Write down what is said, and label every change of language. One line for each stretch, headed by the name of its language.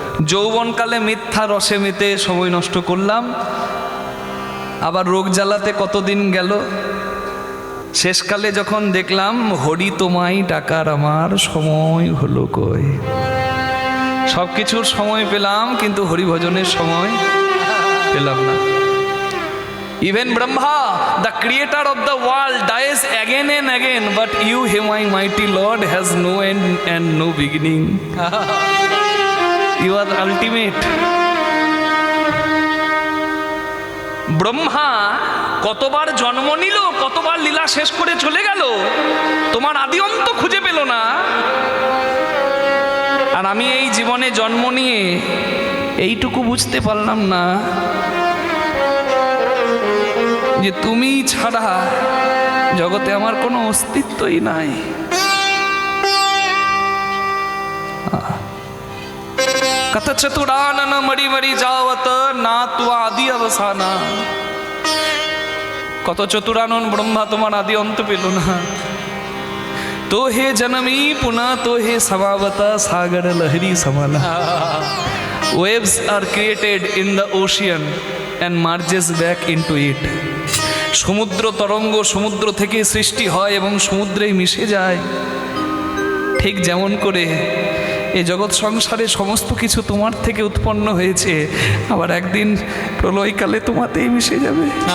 Bangla: যৌবনকালে মিথ্যা রসে মেতে সময় নষ্ট করলাম, আবার রোগ জ্বালাতে কতদিন গেল। শেষকালে যখন দেখলাম হরি তোমায় ডাকার আমার সময় হলো কই, সব কিছুর সময় পেলাম কিন্তু হরিভজনের সময় পেলাম না।
English: Even Brahma, the creator of the world, dies again and again, but you, He my mighty Lord, has no end and no beginning. You are ultimate.
Bangla: Brahma কতবার জন্ম নিল, কতবার লীলা শেষ করে চলে গেল, তোমার আদি অন্ত খুঁজে পেল না। আর আমি এই জীবনে জন্ম নিয়ে এইটুকু বুঝতে পারলাম না যে তুমি ছাড়া জগতে আমার কোনো অস্তিত্বই নাই।
Maithili: कथ चतुरानन मरी मरी जावत ना तु आदि अवसाना।
Bangla: কত চতুরানন ব্রহ্মা তোমার আদি অন্ত পেল না।
Maithili: তো হে জনমী পুনঃ তো হে সমাবতা সাগর লহরি সমানা।
English: Waves are created in the ocean and merges back into it.
Bangla: সমুদ্র তরঙ্গ সমুদ্র থেকে সৃষ্টি হয় এবং সমুদ্রেই মিশে যায়। ঠিক যেমন করে এই জগৎ সংসারে সমস্ত কিছু তোমার থেকে উৎপন্ন হয়েছে, আবার একদিন প্রলয়কালে তোমাতেই মিশে যাবে।